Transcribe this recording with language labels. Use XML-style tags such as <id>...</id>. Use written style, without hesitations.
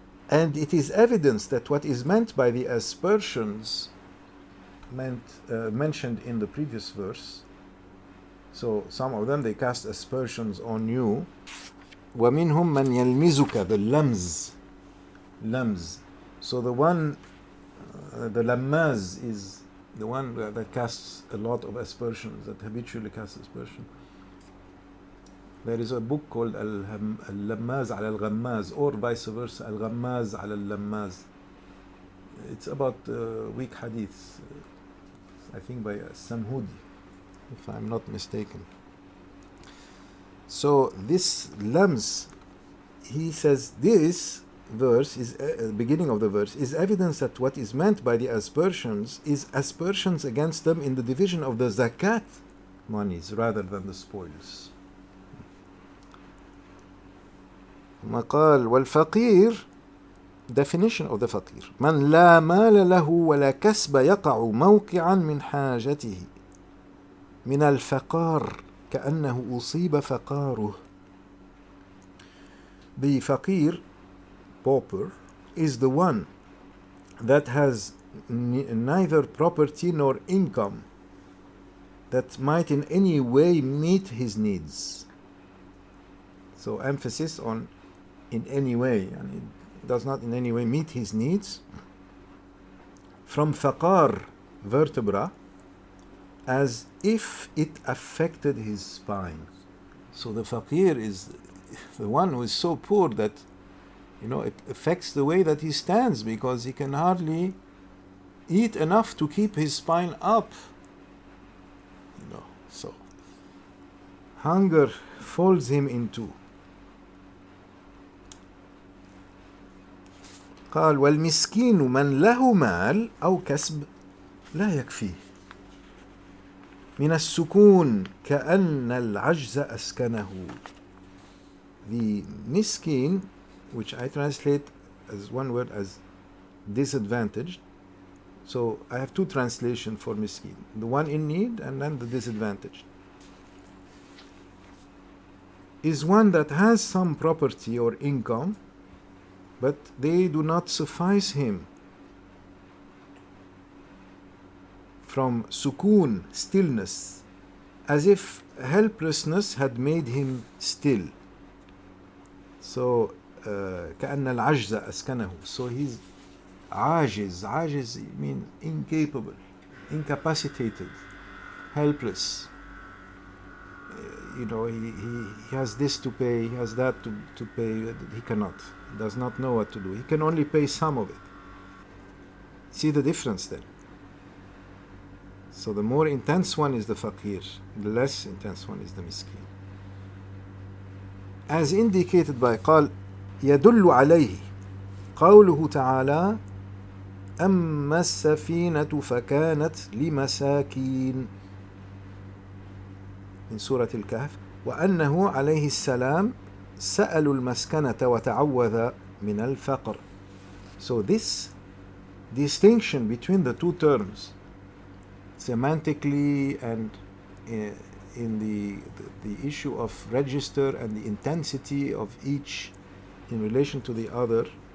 <en>And it is evidence that what is meant by the aspersions mentioned in the previous verse, so some of them they cast aspersions on you.</en> <ar>ومنهم من يلمزك,</ar> <en>the lams. So the one, the lammaz is the one that casts a lot of aspersions, that habitually casts aspersion. There is a book called al-Lammaz ala al-Ghammaz, or vice versa, al-Ghammaz ala al-Lammaz. It's about weak hadiths, I think by Samhudi, if I'm not mistaken. So this lams, he says this verse is the beginning of the verse is evidence that what is meant by the aspersions is aspersions against them in the division of the zakat monies rather than the spoils.</en> <ar>مقال والفقير,</ar> <en>definition of the faqir,</en> <ar>من لا مال له ولا كسب يقع موقعا من حاجته من الفقار كأنه أصيب فقاره.</ar> <en>The faqir, pauper, is the one that has neither property nor income that might in any way meet his needs. So emphasis on in any way, and it does not in any way meet his needs. From faqar, vertebra, as if it affected his spine. So the faqir is the one who is so poor that it affects the way that he stands, because he can hardly eat enough to keep his spine up. So hunger folds him in two.</en> <ar>قال والمسكين من له مال أو كسب لا يكفيه من السكون كأن العجز أسكنه.</ar> <en>The miskin, which I translate as one word as disadvantaged. So I have two translations for miskin, the one in need and then the disadvantaged. Is one that has some property or income, but they do not suffice him. From sukun, stillness, as if helplessness had made him still.</en> <ar>So كأن العجز أسكنه.</ar> <en>So he's عاجز means incapable, incapacitated, helpless. He has this to pay, he has that to pay, he cannot, does not know what to do. He can only pay some of it. See the difference there. So the more intense one is the faqir, the less intense one is the miskin. As indicated by</en> <ar>قال يدل عليه قوله تعالى أما السفينة فكانت لمساكين من سورة الكهف وأنه عليه السلام سألوا المسكنة وتعوذ من الفقر.</ar> <en>So this distinction between the two terms, semantically and in the issue of register and the intensity of each in relation to the other,</en>